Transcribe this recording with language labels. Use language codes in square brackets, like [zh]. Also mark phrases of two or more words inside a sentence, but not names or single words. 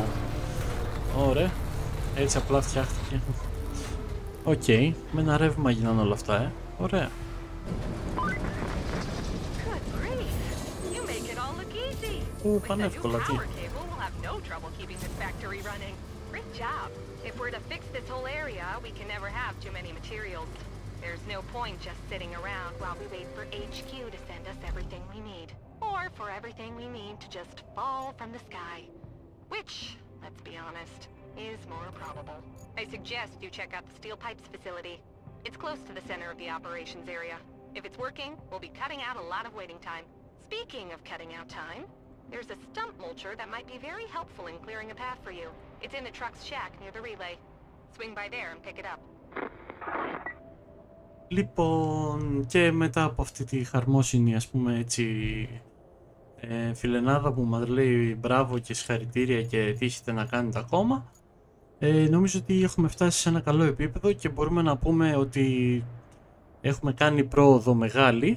[el] Ωραία, έτσι απλά φτιάχτηκε. Οκ, με ένα ρεύμα γίνανε όλα αυτά, ωραία. Πανεύκολα, τι. [en] There's no point just sitting around while we wait for HQ to send us everything we need. Or for everything we need to just fall from the sky. Which, let's be honest, is more probable. I suggest you check out the steel pipes facility. It's close to the center of the operations area. If it's working, we'll be cutting out a lot of waiting time. Speaking of cutting out time, there's a stump mulcher that might be very helpful in clearing a path for you. It's in the truck's shack near the relay. Swing by there and pick it up. [el] Λοιπόν, και μετά από αυτή τη χαρμόσυνη, ας πούμε έτσι, φιλενάδα που μας λέει μπράβο και συγχαρητήρια και τι έχετε να κάνετε ακόμα, νομίζω ότι έχουμε φτάσει σε ένα καλό επίπεδο και μπορούμε να πούμε ότι έχουμε κάνει πρόοδο μεγάλη.